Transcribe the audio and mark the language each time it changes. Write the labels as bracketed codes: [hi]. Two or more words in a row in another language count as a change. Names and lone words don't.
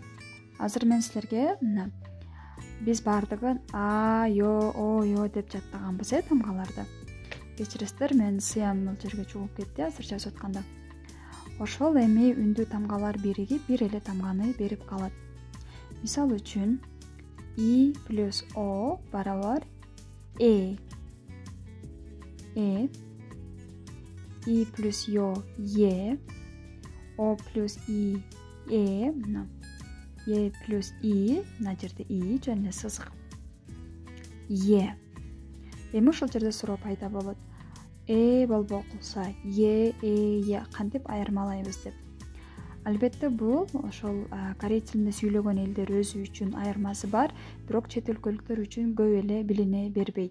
[ky] Азыр мен силерге биз бардыгын а, йо, о, йо деп жаттаганбыз тамгаларды. Кечиресиздер, мен сыям бул жерге чугуп кетти азыр жазып атканда. Ошол эми үндүү тамгалар биригип бир эле тамганы берип калат. Мисал үчүн и плюс о барабар и плюс йо е, о плюс и е плюс и, мына жерде и жөн эле сызык е. Эми ушул жерде суроо пайда болот. Болбой калса е кантип айырмалайбыз деп. Албетте бул ошол корей тилинде сүйлөгөн элдер өзү үчүн айырмасы бар, бирок чет өлкөлүктөр үчүн көп эле билине бербейт.